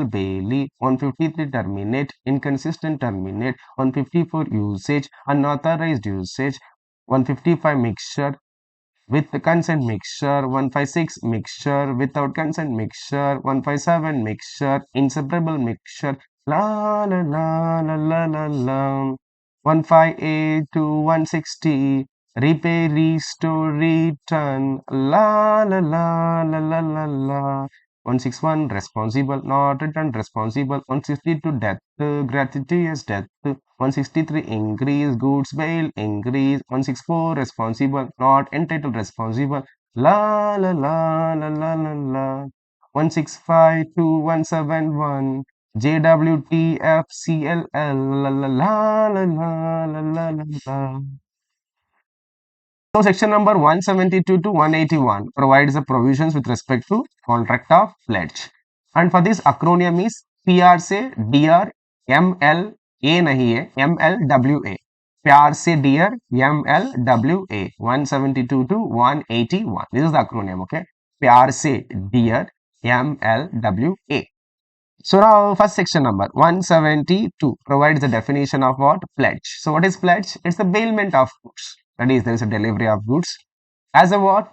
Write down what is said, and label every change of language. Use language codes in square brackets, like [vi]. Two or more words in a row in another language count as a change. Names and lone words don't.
[en] Bailee, 153 terminate, inconsistent terminate, 154 usage, unauthorized usage, 155 mixture, with consent mixture, 156 mixture, without consent mixture, 157 mixture, inseparable mixture, la la la la la la la, 158 to 160, repay, restore, return, la la la la la la la. 161 responsible, not returned responsible. 162 death, gratuitous death. 163 increase, goods bail increase. 164 responsible, not entitled responsible. La la la la la la la. 165 to 171. JWTFCLL la la la la la la la la la. So section number 172 to 181 provides the provisions with respect to contract of pledge. And for this acronym is PR से DR MLA [hi] नहीं है [en] MLWA. PR से DR MLWA 172 to 181. This is the acronym, okay? PR से DR MLWA. So now first section number 172 provides the definition of what? Pledge. So what is pledge? It's the bailment of goods. That is, there is a delivery of goods as a what?